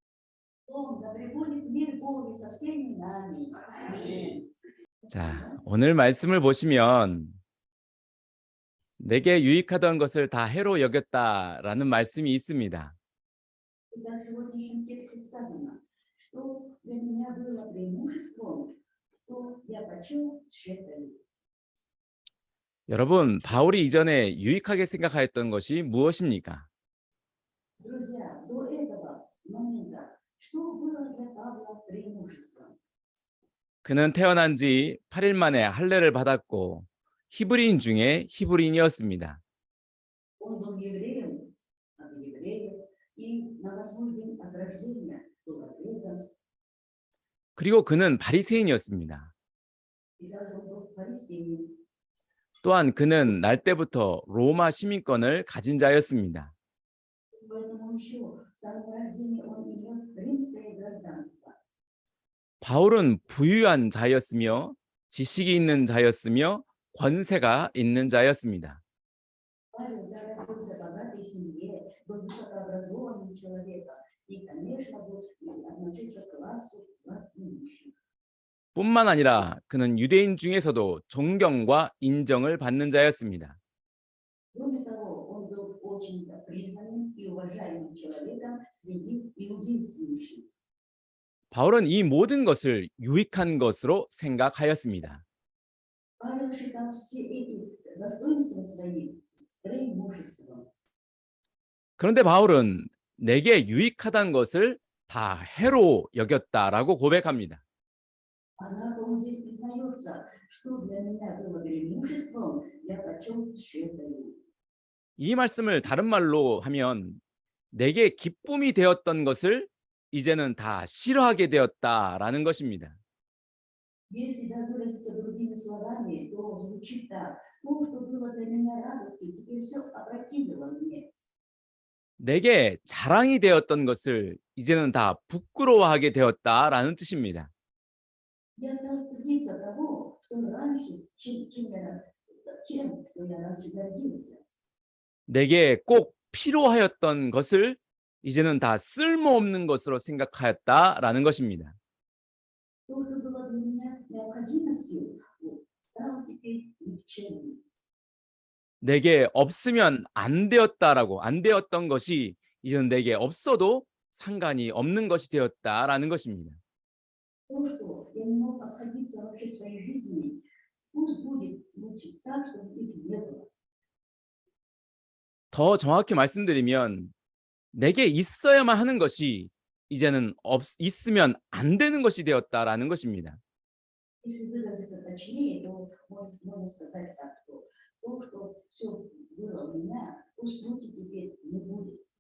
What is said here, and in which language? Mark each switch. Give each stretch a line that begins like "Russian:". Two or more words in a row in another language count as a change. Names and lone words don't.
Korean: 자, 오늘 말씀을 보시면 내게 유익하던 것을 다 해로 여겼다라는 말씀이 있습니다.
Russian: Итак, в сегодняшнем тексте сказано, что для меня было преимуществом, то я почел тщетным.
Korean: 여러분, 바울이 이전에 유익하게 생각하였던 것이 무엇입니까?
Russian: Друзья, до этого момента, что было для Павла преимуществом?
Korean: 그는 태어난 지 8일 만에 할례를 받았고 히브리인 중에 히브리인이었습니다.
Russian: Он был евреем от евреев, и на восьмой день от рождения был отрезан,
Korean: 그리고 그는 바리새인이었습니다.
Russian: и также он был фарисеем.
Korean: 또한 그는 날 때부터 로마 시민권을 가진 자였습니다.
Russian: Поэтому еще с самого рождения он имел римское гражданство.
Korean: 바울은 부유한 자였으며 지식이 있는 자였으며 권세가 있는 자였습니다.
Russian: Павел даже родился в богатой семье, был высокообразованным человеком и, конечно, был относился к классу властимущих.
Korean: 뿐만 아니라 그는 유대인 중에서도 존경과 인정을 받는 자였습니다.
Russian: Кроме того, он был очень признанным и уважаемым человеком среди иудействующих.
Korean: 바울은 이 모든 것을 유익한 것으로 생각하였습니다.
Russian: Павел считал все эти достоинства свои преимуществом.
Korean: 그런데 바울은 내게 유익하다는 것을 다 해로 여겼다라고 고백합니다.
Russian: Однако он здесь признается, что для меня было преимуществом, я почел тщетным.
Korean: 이 말씀을 다른 말로 하면 내게 기쁨이 되었던 것을 이제는 다 싫어하게 되었다라는 것입니다.
Russian: Если выразиться другими словами, то звучит так: то, что было для меня радостью, теперь все опрокинуло мне.
Korean: 내게 자랑이 되었던 것을 이제는 다 부끄러워하게 되었다라는 뜻입니다.
Russian: Я стал стыдиться того, что раньше, чем я раньше гордился.
Korean: 내게 꼭 필요하였던 것을 이제는 다 쓸모없는 것으로 생각하였다라는 것입니다.
Russian: То, что было для меня необходимостью, стало теперь никчемным.
Korean: 내게 없으면 안 되었던 것이 이제는 내게 없어도 상관이 없는 것이 되었다라는 것입니다.
Russian: То, что я не мог обходиться вообще своей жизнью, пусть будет лучше так, чтобы их не было.
Korean: 더 정확히 말씀드리면 내게 있어야만 하는 것이 이제는 있으면 안 되는 것이 되었다라는 것입니다.
Russian: Если выразиться точнее, то можно сказать так, что то, что все было у меня, пусть лучше теперь не будет.